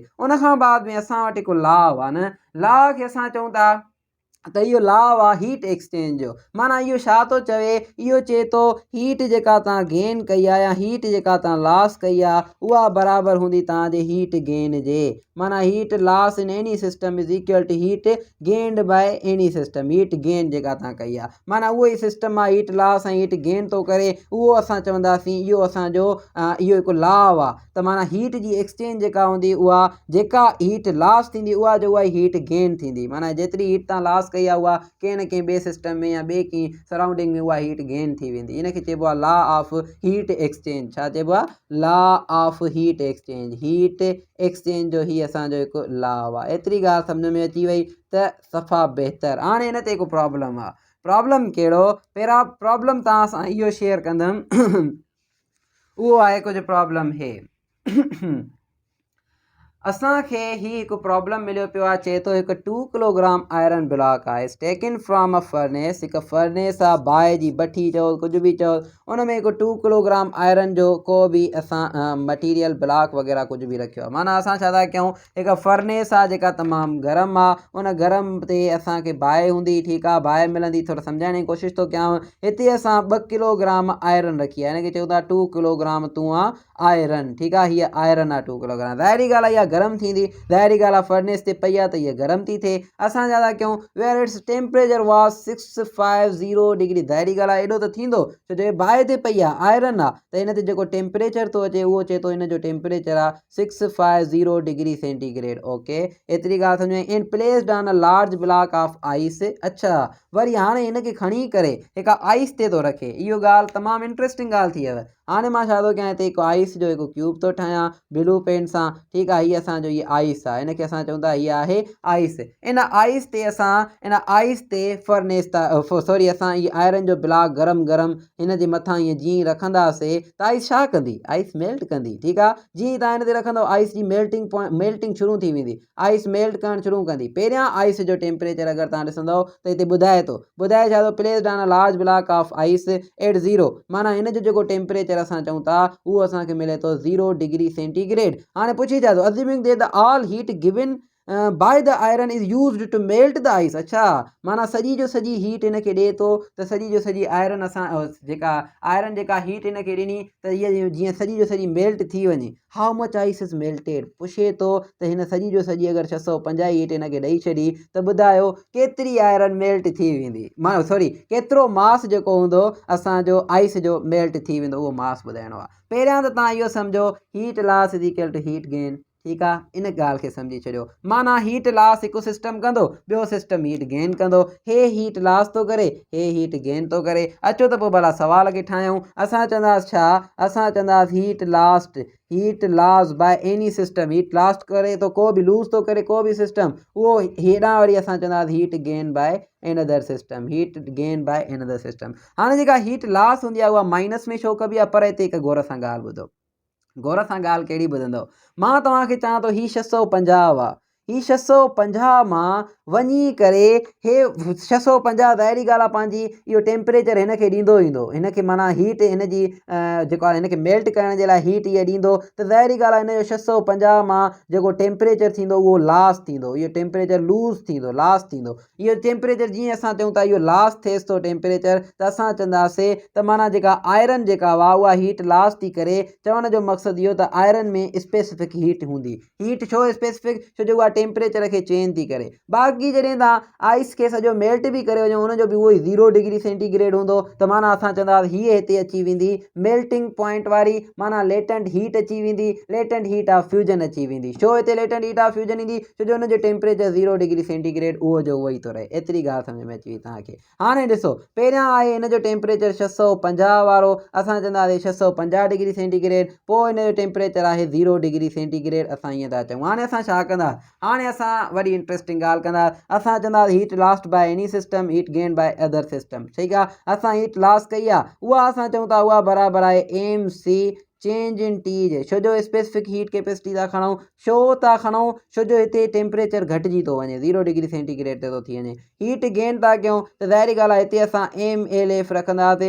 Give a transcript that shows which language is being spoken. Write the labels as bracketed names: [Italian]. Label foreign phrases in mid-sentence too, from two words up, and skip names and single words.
[Sindhi] उन खां बाद में असां वटि हिकु लॉ आहे न, लॉ खे असां चऊं था त इहो लॉ आहे [English] heat exchange [Sindhi] जो, माना इहो छा थो चवे, इहो चए थो हीट जेका तव्हां गेन कई आहे या हीट जेका तव्हां लॉस कई आहे उहा बराबरि हूंदी तव्हांजे [English] heat gain [Sindhi] जे, माना [English] heat loss in any system is equal to heat gained by any system, heat gain [Sindhi] जेका तव्हां कई आहे, माना उहो ई सिस्टम आहे [English] heat loss [Sindhi] ऐं [English] heat gain [Sindhi] थो करे, उहो असां चवंदासीं इहो असांजो इहो हिकु लॉ आहे। त माना हीट जी एक्सचेंज जेका हूंदी उहा जेका [English] heat loss [Sindhi] थींदी उहा जो उहा [English] heat gain [Sindhi] थींदी, माना जेतिरी हीट तव्हां लॉस कई आहे उहा कंहिं न कंहिं ॿिए सिस्टम में या ॿिए कंहिं सराउंडिंग में उहा [English] heat gain [Sindhi] थी वेंदी, इनखे चइबो आहे [English] law of heat exchange. [Sindhi] छा चइबो आहे, [English] law of heat exchange, heat exchange [Sindhi] जो ही असांजो हिकु लॉ आहे। एतिरी ॻाल्हि सम्झ में अची वई त सफ़ा बहितरु। हाणे हिन ते हिकु प्रॉब्लम आहे, प्रॉब्लम कहिड़ो, पहिरां प्रॉब्लम तव्हां सां इहो शेयर कंदुमि उहो आहे कुझु प्रॉब्लम हे असांखे ही हिकु प्रॉब्लम मिलियो पियो आहे, चए थो हिकु 2 [English] kilogram iron block [Sindhi] आहे [English] taken from a furnace, [Sindhi] हिकु फर्नेस आहे, बाहि जी भठी चओ कुझु बि चओ, उन में हिकु 2 [English] kilogram iron [Sindhi] जो को बि असां [English] material block [Sindhi] वग़ैरह कुझु बि रखियो आहे। माना असां छा था कयूं, हिकु फर्नेस आहे जेका तमामु गरम आहे, उन गरम ते असांखे बाहि हूंदी, ठीकु आहे, बाहि मिलंदी, थोरो सम्झाइण जी कोशिशि थो कयांव। हिते असां 2 [English] kilogram iron [Sindhi] रखी आहे, हिन खे चऊं था 2 किलोग्राम तूं आहे आयरन, ठीकु आहे, हीअ आयरन आहे 2 किलोग्राम, ज़ाहिरी ॻाल्हि आहे इहा गरम थींदी, ज़ाहिरी ॻाल्हि आहे फर्नेस ते पई आहे त हीअ गरम थी थिए। असां छा था कयूं, [English] where its temperature was 650 degree, [Sindhi] ज़ाहिरी ॻाल्हि आहे एॾो त थींदो छो जो बाहि ते पई आहे, आयरन आहे, त हिन ते जेको टेम्परेचर थो अचे उहो चए थो हिन जो टेम्परेचर आहे 650 [English] degree centigrade. [Sindhi] ओके, एतिरी ॻाल्हि सम्झ में, [English] in placed on a large block of ice. [Sindhi] अच्छा, वरी हाणे हिनखे खणी करे हिकु आइस ते थो रखे, इहो ॻाल्हि तमामु इंट्रस्टिंग ॻाल्हि थी वियव। हाणे मां छा थो कयां, हिते हिकु आइस जो हिकु क्यूब थो ठाहियां [English] blue pen [Sindhi] सां, ठीकु आहे, हीअ असांजो हीअ आइस आहे, हिनखे असां चऊं था हीअ आहे आइस। इन आइस ते असां इन आइस ते [English] furnace sorry [Sindhi] असां हीअ आयरन जो ब्लॉक गरम गरम हिन जे मथां हीअं जीअं रखंदासीं त आइस छा कंदी, [English] ice melt [Sindhi] कंदी, ठीकु आहे। जीअं तव्हां हिन ते रखंदव आइस जी मेल्टिंग शुरू थी वेंदी, [English] ice melt [Sindhi] करणु शुरू कंदी। पहिरियां आइस जो टेम्परेचर अगरि तव्हां ॾिसंदव त हिते ॿुधाए छा थो, [English] placed on a large block of ice at 0, [Sindhi] माना हिन जो जेको टेम्परेचर असां चऊं था उहो असांखे मिले थो 0 [English] degree centigrade. [Sindhi] हाणे पुछी छा थो, [English] assuming that the all heat given by the iron is used to melt the ice. [Sindhi] अच्छा, माना सॼी जो सॼी हीट हिनखे ॾिए थो त सॼी जो सॼी आयरन असां जेका आयरन जेका हीट हिनखे ॾिनी त हीअ जीअं सॼी जो सॼी मेल्ट थी वञे। [English] how much ice is melted, [Sindhi] पुछे थो त हिन सॼी जो सॼी अगरि 650 हीट हिनखे ॾेई छॾी त ॿुधायो केतिरी [English] iron melt [Sindhi] थी वेंदी, माना सॉरी केतिरो मास जेको हूंदो असांजो आइस जो मेल्ट थी वेंदो, उहो मास ॿुधाइणो आहे। पहिरियां त तव्हां इहो सम्झो [English] heat loss is equal to heat gain, [Sindhi] ठीक है, इन गाल के समझी छो। माना [English] heat loss [Sindhi] एक सिस्टम कंदो, बो सिस्टम [English] heat gain [Sindhi] कंदो। हे [English] heat loss [Sindhi] तो करे, हे [English] heat gain [Sindhi] तो करे। अचो तो भला सवाल के ठायूं। असां चंदास छा, असां चंदास [English] heat loss by any system. [Sindhi] हीट लॉस करे तो को भी लूज तो करे को भी सिस्टम, वो हेडा वरी असां चंदास [English] heat gain by another system. heat gain by another system. [Sindhi] हाँ जेका [English] heat loss [Sindhi] होंदी आहे उहा माइनस में छो कबी आहे, पर हिते हिकु गौर सां ॻाल्हि ॿुधो। गौर सां ॻाल्हि कहिड़ी ॿुधंदव, मां तव्हांखे चवां थो ही 650 हुआ, ही 650 मां वञी करे हे 650 ज़ाहिरी ॻाल्हि आहे पंहिंजी इहो टेम्परेचर हिन खे ॾींदो ईंदो, हिन खे माना हीट हिन जी जेको आहे हिन खे मेल्ट करण जे लाइ हीट इहा ॾींदो। त ज़ाहिरी ॻाल्हि आहे हिन जो 650 मां जेको टेम्परेचर थींदो उहो लॉस थींदो, इहो टेम्परेचर लूज़ थींदो, लॉस थींदो। इहो टेम्परेचर जीअं असां चऊं था इहो लॉस थिएसि थो टेम्परेचर, त असां चवंदासीं त माना जेका आयरन जेका हुआ उहा [English] heat loss [Sindhi] थी करे। चवण जो मक़सदु इहो त आयरन में [English] specific heat [Sindhi] हूंदी। हीट छो स्पेसिफिक, छो जो उहा टेम्परेचर खे चेंज थी करे। बाक़ी जॾहिं तव्हां आइस खे सॼो मेल्ट बि करे वञो हुनजो बि उहो ई 0 [English] degree centigrade [Sindhi] हूंदो। त माना असां चवंदासीं हीअ हिते अची वेंदी [English] melting point [Sindhi] वारी, माना [English] latent heat [Sindhi] अची वेंदी, [English] latent heat of fusion [Sindhi] अची वेंदी। छो हिते [English] latent heat of fusion [Sindhi] ईंदी, छो जो हुनजो टेम्परेचर 0 [English] degree centigrade [Sindhi] उहो जो उहो ई थो रहे। एतिरी ॻाल्हि सम्झ में अची वई तव्हांखे। हाणे ॾिसो, पहिरियां आहे हिनजो टेम्परेचर 650 वारो, असां चवंदासीं 650 [English] degree centigrade. [Sindhi] पोइ हिनजो टेम्परेचर आहे 0 [English] degree centigrade. [Sindhi] असां ईअं था चऊं। हाणे असां छा कंदा, हाणे असां वरी इंट्रस्टिंग ॻाल्हि कंदा। असां चवंदासीं [English] heat lost by any system, heat gain by other system. [Sindhi] ठीकु आहे, असां [English] heat loss [Sindhi] कई आहे, उहा असां चऊं था उहा बराबरि आहे [English] m c change in T [Sindhi] जे। छो जो [English] specific heat capacity [Sindhi] था खणूं, छो था खणूं, छो जो हिते टेम्परेचर घटिजी थो वञे, 0 [English] degree centigrade [Sindhi] ते थो थी वञे। [English] heat gain [Sindhi] था कयूं त ज़ाहिरी ॻाल्हि आहे हिते असां एम एल एफ रखंदासीं।